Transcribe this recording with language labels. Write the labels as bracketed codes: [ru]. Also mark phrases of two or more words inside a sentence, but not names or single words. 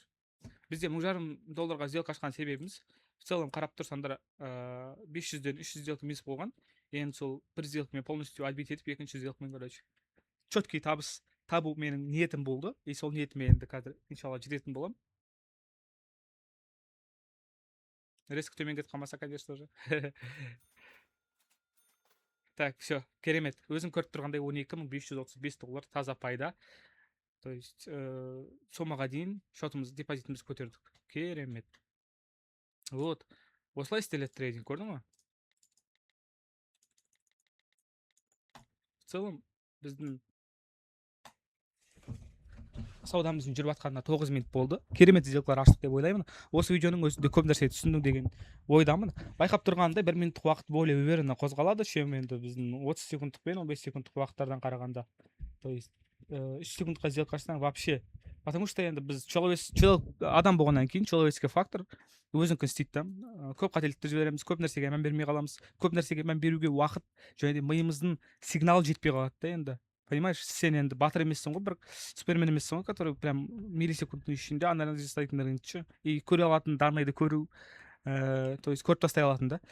[kk] Бізде $1,500 сделка ашқан себебіміз, [ru] в целом [kk] қарап тұрсаңдар 500-ден 300 сделка минус болған. Енді сол бір сделкамен [ru] полностью отбить [kk] етіп, екінші сделкамен, короче, четкий табыс табу менің ниетім болды, и сол ниетіме енді қазір иншалла жететін болам. Резко төмен кетіп қалмаса, конечно же. [ru] Так, все, [kk] керемет. Өзің көріп тұрғандай $12,535 таза пайда. [ru] То есть, [kk] сомаға дейін шотымыз, депозитіміз көтердік. Керемет. Вот. Осылай істеледі трейдинг, көрдің ма? [ru] В целом, [kk] біздің саудамыздың жүріп жатқанына 9 минут болды. Керемет сделкалар аштық деп ойлаймын. Осы видеоның өзінде көп нәрсе түсіндім деген ойдамын. Байқап тұрғанда 1 минуттық уақыт [ru] более уверенно [kk] қозғалады, чем енді біздің 30 секундтық пен 15 секундтық уақыттардан қарағанда. [ru] То есть [kk] 3 секундқа сделка ашсаң вообще. [ru] Потому что [kk] енді біз адам болғаннан кейін [ru] человеческий фактор [kk] өзінікін істейді да. Көп қателіктер жібереміз, көп нәрсеге мән бермей қаламыз. Көп нәрсеге мән беруге уақыт және де миымыздың сигналы жетпей қалады да енді. Понимаешь, сен енді батыр емессің ғой, бір супермен емессің ғой, [ru] который прям [kk] миллисекундтың ішінде анализ жасайтындардың и көре алатын данныйды көру, [ru] то есть [kk] көріп тастай алатын да.